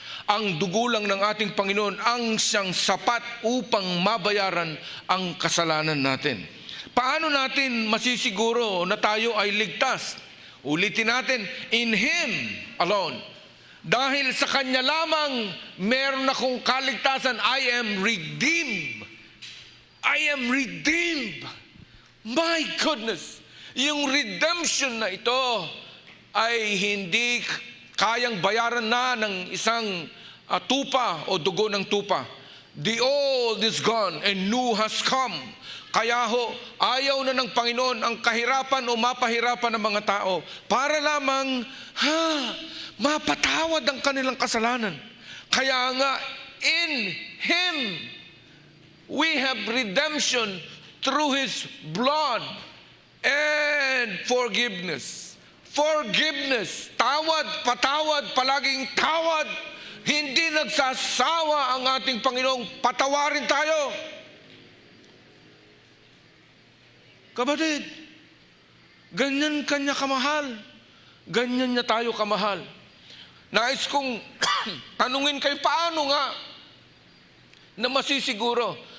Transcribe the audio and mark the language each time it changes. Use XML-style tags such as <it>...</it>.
<tl>Ang dugo lang ng ating Panginoon ang siyang sapat upang mabayaran ang kasalanan natin. Paano natin masisiguro na tayo ay ligtas? Ulitin natin,</tl> <en>in Him alone.</en> <tl>Dahil sa Kanya lamang meron akong kaligtasan.</tl> <en>I am redeemed. I am redeemed. My goodness.</en> <tl>Yung redemption na ito ay hindi kayang bayaran na ng isang tupa o dugo ng tupa.</tl> <en>The old is gone and new has come.</en> <tl>Kaya ho, ayaw na ng Panginoon ang kahirapan o mapahirapan ng mga tao para lamang mapatawad ang kanilang kasalanan. Kaya nga,</tl> <en>in Him, we have redemption through His blood and forgiveness.</en> <tl>Forgiveness. Tawad, patawad, palaging tawad. Hindi nagsasawa ang ating Panginoong patawarin tayo. Kapatid, ganyan kanya kamahal. Ganyan niya tayo kamahal. Nais kong tanungin kayo, paano nga na masisiguro?</tl>